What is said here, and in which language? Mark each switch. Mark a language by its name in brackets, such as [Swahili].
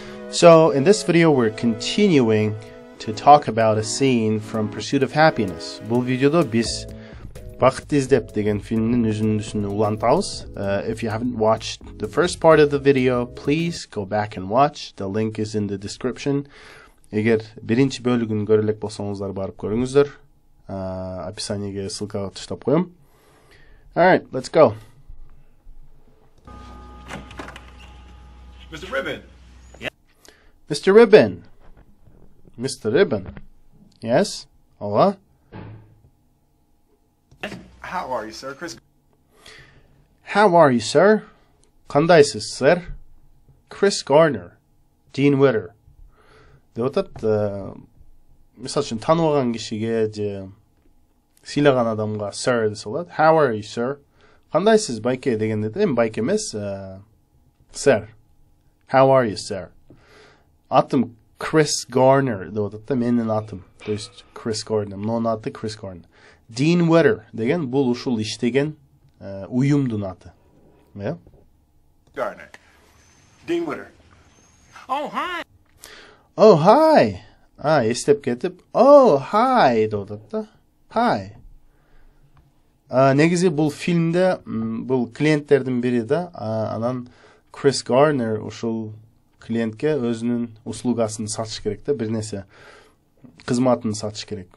[English] So in this video we're continuing to talk about a scene from Pursuit of Happyness. [Kyrgyz] Бұл видеода biz Бакытты Издеп деген фильмнің үзүндүсүн улантабыз. [English] If you haven't watched the first part of the video, please go back and watch. The link is in the description. [Kyrgyz] Егер биринчи бөлүгүн көрө элек болсоңуздар барып көрүңүздөр. Описаниеге ссылкага таштап коем. [English] All right, let's go. Mr. Ribbon. Yeah. Mr. Ribbon. Mr. Ribbon. Yes? Hello? How are you, sir? Chris. How are you, sir? [Kyrgyz] Кандайсыз, sir? [English] Chris Garner. Dean Witter. [Kyrgyz] Деп атат, мисал үчүн тааныбаган кишиге же сыйлаган адамга sir десе болот. [English] How are you, sir? [Kyrgyz] Кандайсыз, байке дегенде эми байке эмес, [English] sir. How are you, sir? [Kyrgyz] Атым Chris Garner деп атат да, менин атым. То есть Chris Garner, мынун аты Chris Garner. Dean Witter деген бул ушул иштеген уюмдун аты. [English] Yeah? Garner. Dean Witter. Oh, hi. Oh, hi. [Kyrgyz] Эстеп кетип, oh, hi деп атат да. Hi. Негизи бул фильмде бул клиенттердин бири да, анан Chris Garner ушул клиентке өзүнүн услугасын сатыш керек да, бир нерсе кызматын сатыш керек.